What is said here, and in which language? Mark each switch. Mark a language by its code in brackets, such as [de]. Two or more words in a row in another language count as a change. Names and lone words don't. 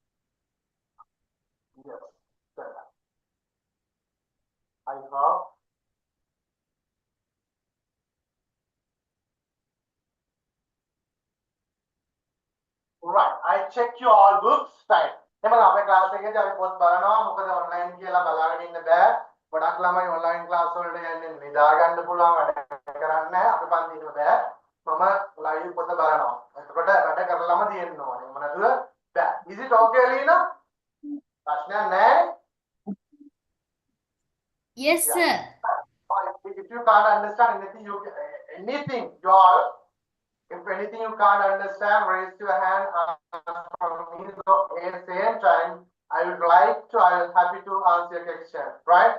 [en] Yes. Well done. I hope. Right. I check your all books. Right. [si] එහෙනම් අපේ ක්ලාස් එකේදී අපි පොත් බලනවා මොකද ඔන්ලයින් කියලා බලාගෙන ඉන්න බෑ. ගොඩක් ළමයි ඔන්ලයින් ක්ලාස් වලට යන්නේ නිදා ගන්න පුළුවන් වැඩ කරන්නේ නැහැ. අපේ පන්තිවල බෑ. මම ලයිව් පොත බලනවා. එතකොට වැඩ කරලම තියෙන්න ඕනේ. එහෙම නැතුව බෑ. [en] Is it okay, Lina? [si] ප්‍රශ්නයක් නැහැ? [en] Yes, sir. If you can't understand anything, you all, if anything you can't understand, raise your hand. From me, so at the same time, I will happy to answer your question, right?